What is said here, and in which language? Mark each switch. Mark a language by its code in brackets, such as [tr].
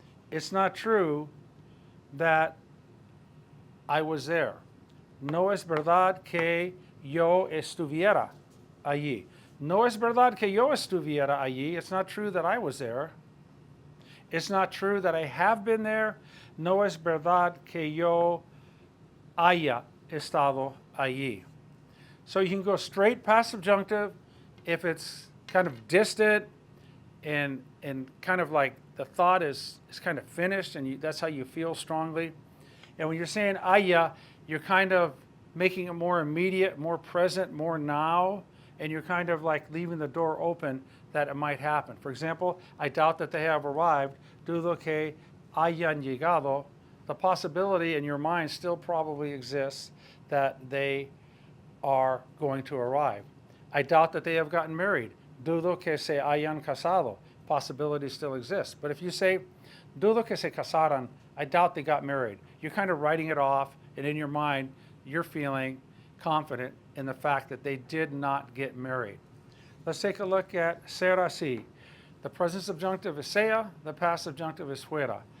[en] It's not true that I was there. [es] No es verdad que yo estuviera allí. No es verdad que yo estuviera allí. [en] It's not true that I was there. It's not true that I have been there. [es] No es verdad que yo haya estado allí. [en] So you can go straight past subjunctive if it's kind of distant and kind of like the thought is kind of finished and that's how you feel strongly. And when you're saying haya, you're kind of making it more immediate, more present, more now, and you're kind of like leaving the door open that it might happen. For example, I doubt that they have arrived. [es] Dudo que hayan llegado. [en] The possibility in your mind still probably exists that they are going to arrive. I doubt that they have gotten married. [es] Dudo que se hayan casado. [en] Possibility still exists. But if you say, [es] dudo que se casaran, [en] I doubt they got married, you're kind of writing it off, and in your mind, you're feeling confident in the fact that they did not get married. Let's take a look at ser así. The present subjunctive is sea, the past subjunctive is fuera.